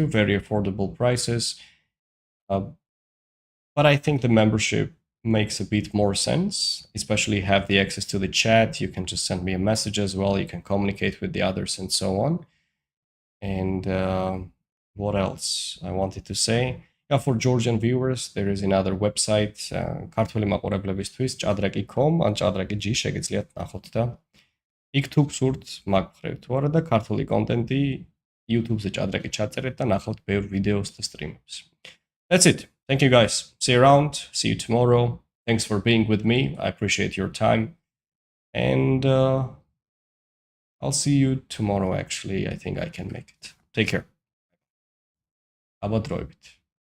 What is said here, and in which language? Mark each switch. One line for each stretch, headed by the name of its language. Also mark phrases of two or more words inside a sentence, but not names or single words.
English: Very affordable prices. But I think the membership makes a bit more sense, especially have the access to the chat. You can just send me a message as well. You can communicate with the others and so on. And what else I wanted to say? Yeah, for Georgian viewers, there is another website,
Georgian: ქართული მაყურებლებისთვის ჭადრაკი.com ან ჭადრაკი.gr შეგიძლიათ ნახოთ და იქ თუ გსურთ მაგხრევთ თუ არა და ქართული კონტენტი YouTube-ზე ჭადრაკი ჩაწერეთ და ნახავთ ბევრ ვიდეოს და სტრიმებს.
English: That's it. Thank you guys. See you around. See you tomorrow. Thanks for being with me. I appreciate your time. And I'll see you tomorrow, actually. I think I can make it. Take care. Abadroibit.